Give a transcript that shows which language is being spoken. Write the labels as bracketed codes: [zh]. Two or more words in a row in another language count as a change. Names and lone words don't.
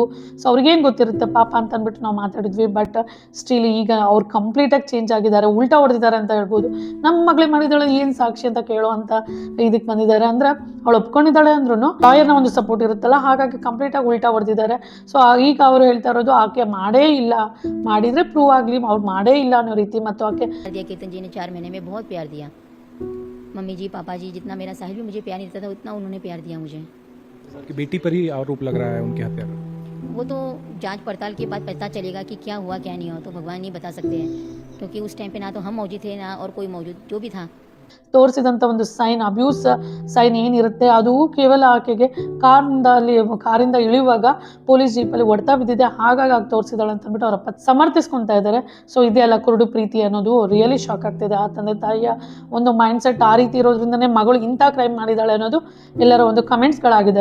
[kn] ಸೊ ಅವ್ರಿಗೇನು ಗೊತ್ತಿರುತ್ತೆ ಪಾಪ ಅಂತ ಅಂದ್ಬಿಟ್ಟು ನಾವು ಮಾತಾಡಿದ್ವಿ. [en] but still [kn] ಈಗ ಅವ್ರು ಕಂಪ್ಲೀಟಾಗಿ ಚೇಂಜ್ ಆಗಿದ್ದಾರೆ, ಉಲ್ಟಾ ಹೊಡೆದಿದ್ದಾರೆ ಅಂತ ಹೇಳ್ಬೋದು. ನಮ್ಮ ಮಗಳಿಗೆ ಮಾಡಿದಾಳೆ ಏನು ಸಾಕ್ಷಿ ಅಂತ ಕೇಳೋ ಅಂತ ಇದಕ್ಕೆ ಬಂದಿದ್ದಾರೆ. ಅಂದ್ರೆ ಅವಳು ಒಪ್ಕೊಂಡಿದ್ದಾಳೆ ಅಂದ್ರೂ ಲಾಯರ್ನ ಒಂದು ಸಪೋರ್ಟ್ ಇರುತ್ತಲ್ಲ, ಹಾಗಾಗಿ ಕಂಪ್ಲೀಟಾಗಿ ಉಲ್ಟಾ ಹೊಡೆದಿದ್ದಾರೆ. ಸೊ ಈಗ ಅವರು ಹೇಳ್ತಾ ಇರೋದು ಆಕೆ ಮಾಡೇ ಇಲ್ಲ, ಮಾಡಿದ್ರೆ ಪ್ರೂವ್ ಆಗಲಿ, ಅವ್ರು ಮಾಡೇ ಇಲ್ಲ ಅನ್ನೋ ರೀತಿ. ಮತ್ತು ಆಕೆ [hi] केतन जी ने 4 महीने में बहुत प्यार दिया। मम्मी जी पापा जी जितना मेरा साहिल भी मुझे प्यार नहीं देता था उतना उन्होंने प्यार दिया मुझे। कि बेटी पर ही आरोप लग रहा है उनकी हत्या का। वो तो जांच पड़ताल के बाद पता चलेगा कि क्या हुआ क्या नहीं हुआ, तो भगवान ही बता सकते हैं, क्योंकि उस टाइम पे ना तो हम मौजूद थे ना और कोई मौजूद जो भी था। [kn] ತೋರಿಸಿದಂಥ ಒಂದು ಸೈನ್, [en] abuse sign [kn] ಏನಿರುತ್ತೆ ಅದು ಕೇವಲ ಆಕೆಗೆ ಕಾರಿಂದ ಇಳಿಯುವಾಗ ಪೊಲೀಸ್ ಜೀಪಲ್ಲಿ ಹೊಡ್ತಾ ಬಿದ್ದಿದೆ, ಹಾಗಾಗಿ ಆಗಿ ತೋರಿಸಿದಾಳೆ ಅಂತ ಅಂದ್ಬಿಟ್ಟು ಅವರಪ್ಪ ಸಮರ್ಥಿಸ್ಕೊಳ್ತಾ ಇದ್ದಾರೆ. ಸೊ ಇದೇ ಅಲ್ಲ ಕುರುಡು ಪ್ರೀತಿ ಅನ್ನೋದು [en] really shock [kn] ಆಗ್ತಿದೆ. ಆ ತಂದೆ ತಾಯಿಯ ಒಂದು [en] mind set [kn] ಆ ರೀತಿ ಇರೋದ್ರಿಂದನೇ ಮಗಳು ಇಂಥ ಕ್ರೈಮ್ ಮಾಡಿದಾಳೆ ಅನ್ನೋದು ಎಲ್ಲರ ಒಂದು ಕಮೆಂಟ್ಸ್ಗಳಾಗಿದೆ.